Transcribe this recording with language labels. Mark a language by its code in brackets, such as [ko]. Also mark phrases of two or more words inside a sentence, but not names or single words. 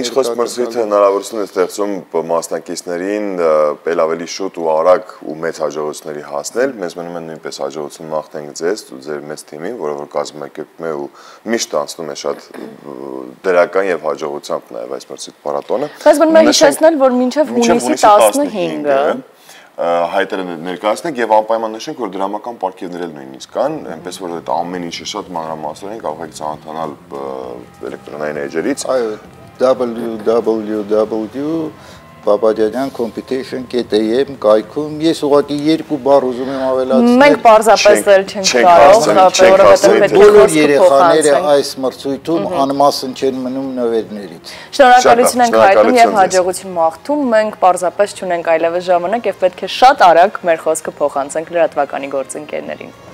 [hy] Ինչ խոսք մրցույթը հնարավորություն է ստեղծում մասնակիցներին ել ավելի շուտ ու արագ ու մեծ հաջողությունների հասնել, մեզ մնում է նույնպես հաջողություն մաղթենք ձեզ ու ձեր մեծ թիմին, որը որ կազմակերպում է ու միշտ անցնում է շատ դրական եւ հաջողությամբ նաեւ այս մրցույթ փառատոնը։ Բայց մնում է հիշեցնել, որ մինչեւ հունիսի 15-ը հայտերը ներկայացնենք եւ անպայման նշենք, որ դրամական պարգևներ էլ նույնիսկ կան, այնպես որ այդ ամեն ինչը շատ մանրամասնորեն կարող եք ծանոթանալ էլեկտրոնային էջերից։ Այո, www.babajanyan competition.am կայքում ես ուղղակի երկու բառ ուզում եմ ավելացնել։ Մենք պարզապես էլ չենք կարող, որովհետեւ բոլոր երեխաները այս մրցույթում անմասն չեն մնում նվերներից։ Շնորհակալություն ենք հայտնում եւ հաջողություն մաղթում։ Մենք պարզապես չունենք այլևս ժամանակ եւ պետք է շատ արագ մեր խոսքը փոխանցենք լրատվականի գործընկերներին։